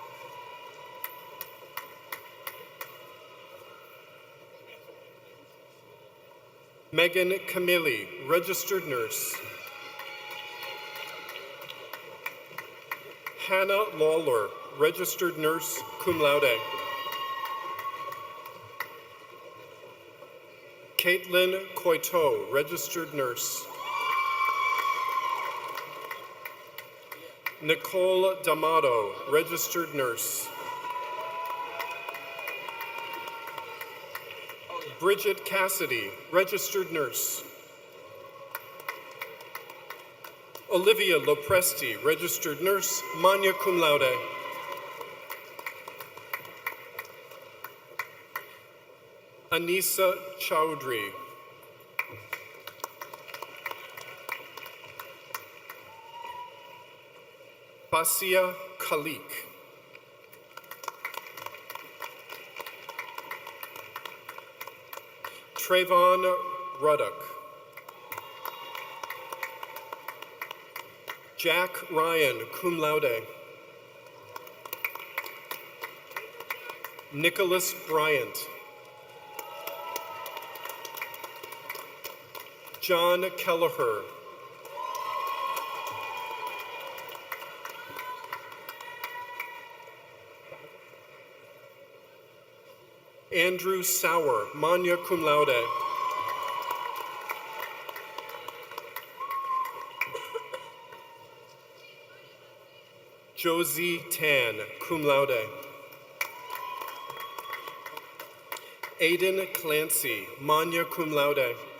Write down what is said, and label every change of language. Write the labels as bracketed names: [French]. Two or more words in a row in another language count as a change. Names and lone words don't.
[English] Megan Camilli, registered nurse. Hannah Lawler, registered nurse, [Latin] cum laude. [English] Caitlin Coiteau, registered nurse. Nicole D'Amato, registered nurse. Bridget Cassidy, registered nurse. Olivia Lopresti, registered nurse, [Latin] magna cum laude. [English] Anissa Chowdhury. Basia Khalik. Trayvon Ruddock. Jack Ryan, [Latin] cum laude. [English] Nicholas Bryant. John Kelleher. Andrew Sauer, [Latin] magna cum laude. [English] Josie Tan, [Latin] cum laude. [English] Aiden Clancy, [Latin] magna cum laude.